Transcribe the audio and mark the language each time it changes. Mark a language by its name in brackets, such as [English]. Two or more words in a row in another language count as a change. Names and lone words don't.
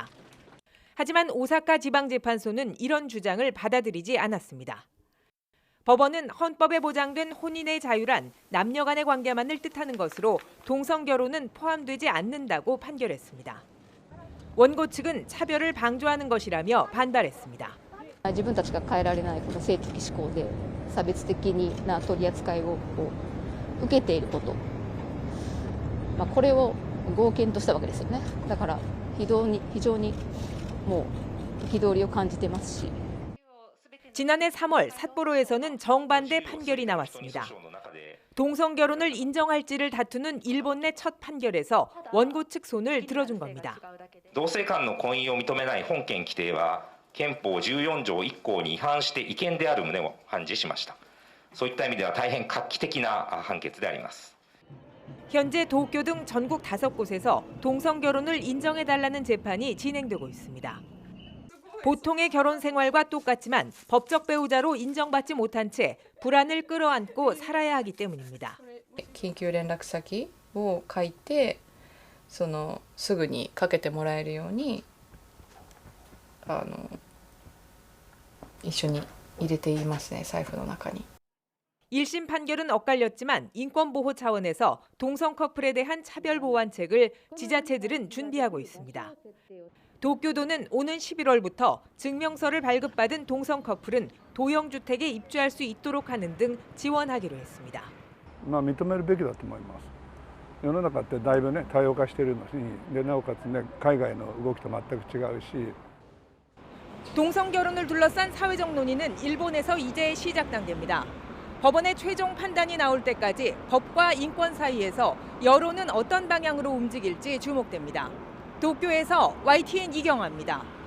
[Korean] 하지만 오사카 지방재판소는 이런 주장을 받아들이지 않았습니다. 법원은 헌법에 보장된 혼인의 자유란 남녀 간의 관계만을 뜻하는 것으로 동성 결혼은 포함되지 않는다고 판결했습니다. 원고 측은 차별을 방조하는 것이라며 반발했습니다. [Japanese] 自分たちが変えられないこの性的指向で差別的な取り扱いを受けていること、これを合憲としたわけですよね。だから非常にもう憤りを感じてますし。 [Korean] 지난해 3월 삿포로에서는 정반대 판결이 나왔습니다. 동성 결혼을 인정할지를 다투는 일본 내 첫 판결에서 원고 측 손을 들어준 겁니다. [Japanese] 同性間の婚姻を認めない本件規定は憲法14条1項に違反して違憲である旨を判事しました。そういった意味では大変画期的な判決であります。 [Korean] 현재 도쿄 등 전국 5곳에서 동성 결혼을 인정해달라는 재판이 진행되고 있습니다. 보통의 결혼 생활과 똑같지만 법적 배우자로 인정받지 못한 채 불안을 끌어안고 살아야 하기 때문입니다. [Japanese] 緊急連絡先を書いて、すぐにかけてもらえるように一緒に入れていますね、財布の中に。 [Korean] 1심 판결은 엇갈렸지만 인권보호 차원에서 동성 커플에 대한 차별 보완책을 지자체들은 준비하고 있습니다. 도쿄도는 오는 11월부터 증명서를 발급받은 동성 커플은 도형주택에 입주할 수 있도록 하는 등 지원하기로 했습니다. [Japanese] 認めるべきだと思います。世の中ってだいぶね多様化しているのに、でなおかつね海外の動きと全く違うし。 [Korean] 동성 결혼을 둘러싼 사회적 논의는 일본에서 이제 시작 단계입니다. 법원의 최종 판단이 나올 때까지 법과 인권 사이에서 여론은 어떤 방향으로 움직일지 주목됩니다. 도쿄에서 YTN 이경아입니다.